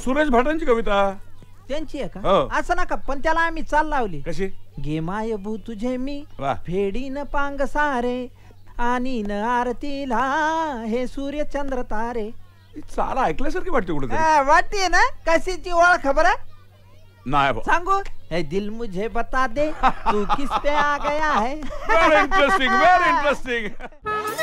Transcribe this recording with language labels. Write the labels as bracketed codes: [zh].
[mr] सुरेश भाटांची कविता. त्यांची आहे का. असं नका, पण त्याला आम्ही चाल लावली. कशी. गे माय भू तुझे मी फेडीन पांग सारे आणि न आरतीला हे सूर्य चंद्र तारे. चाला ऐकल्यासारखी वाटते कुठे. वाटते ना. कशी ती ओळख खबर नाही सांगू. [hi] हे दिल मुझे बता दे तू किस पे आ गया है. [en] Very interesting very interesting.